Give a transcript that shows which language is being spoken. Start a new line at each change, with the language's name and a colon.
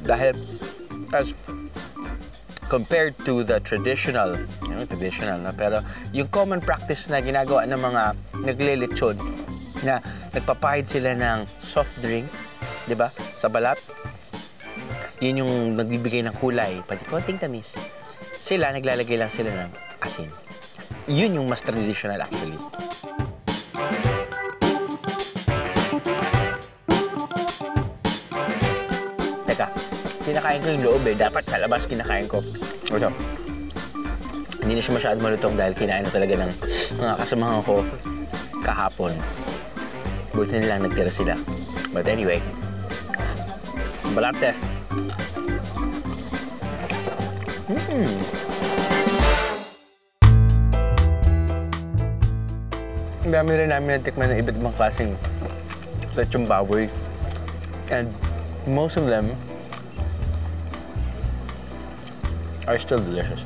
Filipino: Dahil
English: as compared to the traditional
Filipino: na, pero yung common practice na ginagawa ng mga naglelechon na nagpapahid sila ng soft drinks, di ba? Sa balat. Yun yung nagbibigay ng kulay, pati konting tamis. Sila, naglalagay lang sila ng asin. Yun yung mas traditional actually. Teka, kinakain ko yung loob dapat kalabas kinakain ko. Ito. Hindi na siya masyadong malutong dahil kinain na talaga ng mga kasamahan ko kahapon. Buti nilang nagtira sila.
English: But anyway,
Filipino: balat test. Ang dami rin namin natikman ng iba't ibang klaseng lechong baboy.
English: And most of them are still delicious.